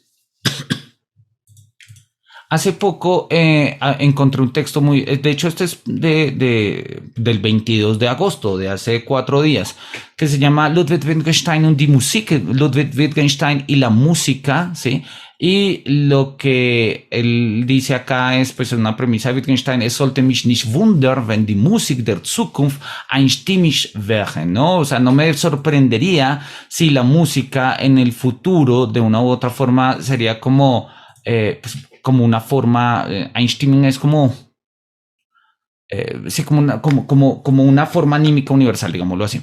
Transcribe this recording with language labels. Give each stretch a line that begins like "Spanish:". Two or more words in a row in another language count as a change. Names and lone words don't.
Spanish: Hace poco encontré un texto muy... De hecho, este es del 22 de agosto, de hace 4 días, que se llama Ludwig Wittgenstein und die Musik, Ludwig Wittgenstein y la música, ¿sí? Y lo que él dice acá es, pues, una premisa de Wittgenstein,
German: es sollte mich nicht wundern, wenn die Musik der Zukunft einstimmig wäre,
Spanish: ¿no? O sea, no me sorprendería si la música en el futuro, de una u otra forma, sería como... pues, como una forma, Einstein es como, sí, como una forma anímica universal, digámoslo así.